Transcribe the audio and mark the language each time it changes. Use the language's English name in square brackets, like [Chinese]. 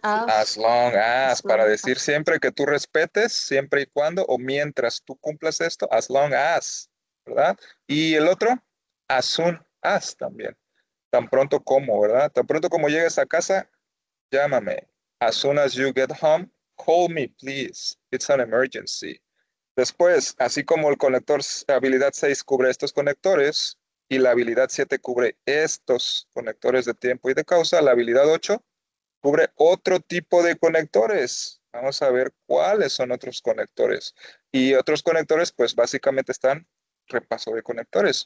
[English] As as. long as, As [Spanish] para [English] long [Spanish] decir siempre que tú respetes, siempre y cuando, o mientras tú cumplas esto, as long as, ¿verdad? Y el otro, as soon as también. Tan pronto como, ¿verdad? Tan pronto como llegues a casa, llámame. [English] As soon as you get home, call me, please. It's an emergency. [Spanish] Después, así como el conector habilidad 6 cubre estos conectores y la habilidad 7 cubre estos conectores de tiempo y de causa, la habilidad 8 cubre otro tipo de conectores. Vamos a ver cuáles son otros conectores. Y otros conectores, pues básicamente están repaso de conectores.